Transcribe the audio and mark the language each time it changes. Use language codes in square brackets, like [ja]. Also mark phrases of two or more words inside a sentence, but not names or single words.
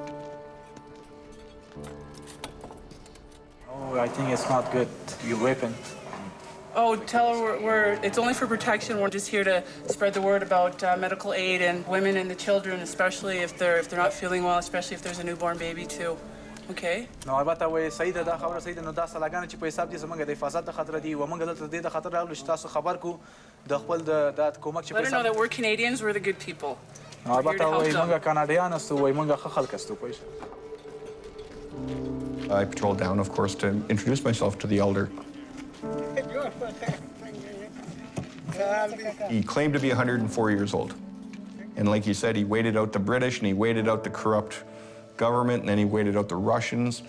[en] Oh, I think it's not good. Your weapon. Oh, tell her it's only for protection. We're just here to spread the word about medical aid and women and the children, especially if they're not feeling well, especially if there's a newborn baby too. Okay? [ps] نو البته وای صحیح ده دا خبره صحیح ده نو دا سلاګانې چې په حساب دي زمونږ د حفاظت د خاطر دي و موږ دلته د دې د خاطر راغلو چې تاسو خبر کو د خپل د کومک چې په [en] Let her know [ps] حساب [en] that we're Canadians, we're the good people. [ps] نو البته وای موږ کاناډیان استو وای موږ ښه خلک استو پوه شئ. [en] I patrolled down, of course, to introduce myself to the elder. He claimed to be 104 years old. And like he said, he waited out the British and he waited out the corrupt government and then he waited out the Russians.